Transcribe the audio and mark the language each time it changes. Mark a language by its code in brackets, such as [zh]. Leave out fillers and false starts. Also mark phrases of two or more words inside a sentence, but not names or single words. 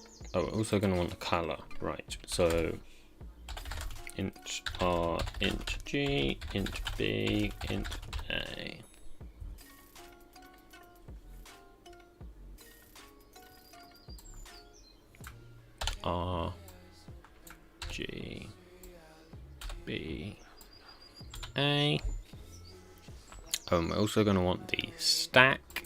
[en] Oh, we're also going to want the color, right? So int R, int G, int B, int A. R, G, B, A. We're also going to want the stack.